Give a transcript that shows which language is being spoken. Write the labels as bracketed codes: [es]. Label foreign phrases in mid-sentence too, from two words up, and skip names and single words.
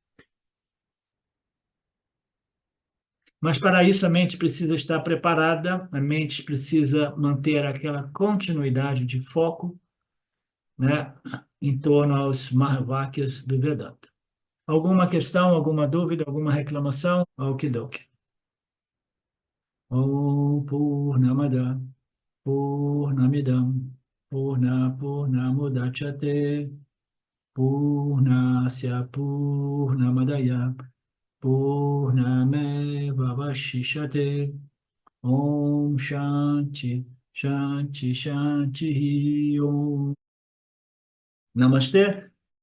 [pt] Mas para isso a mente precisa estar preparada, a mente precisa manter aquela continuidade de foco, né, em torno aos Mahavakyas do Vedanta. Alguma questão, alguma dúvida, alguma reclamação? Okidoki. [sa] ॐ पूर्णमदः पूर्णमिदं पूर्णमुदच्यते पूर्णस्य पूर्णमादाय पूर्णमेव अवशिष्यते ॐ शान्तिः शान्तिः शान्तिः ॐ नमस्ते.